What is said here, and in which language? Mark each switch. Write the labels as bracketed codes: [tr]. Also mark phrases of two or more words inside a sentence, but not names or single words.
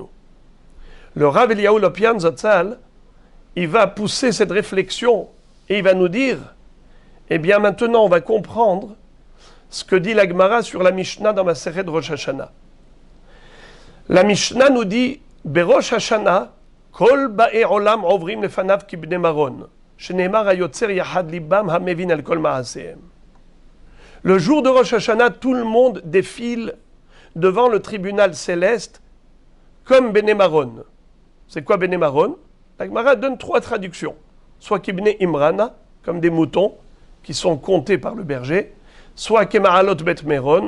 [fr] Le Rav Eliyahu Lopian Zatzal, il va pousser cette réflexion et il va nous dire, eh bien maintenant on va comprendre ce que dit la Gemara sur la Mishnah dans Masechet Rosh Hashanah. La Mishnah nous dit, [he] בראש השנה, כל באי עולם עוברים לפניו כי בני מרון, שנאמר היוצר יחד לבם המבין אל כל מעשיהם. [fr] Le jour de Rosh Hashanah, tout le monde défile devant le tribunal céleste comme [he] בני מרון. [fr] C'est quoi [he] בני מרון? [fr] La Gemara donne 3 traductions. Soit [he] כבני אמרנא, [fr] comme des moutons qui sont comptés par le berger, soit [he] כמעלות בית מרון.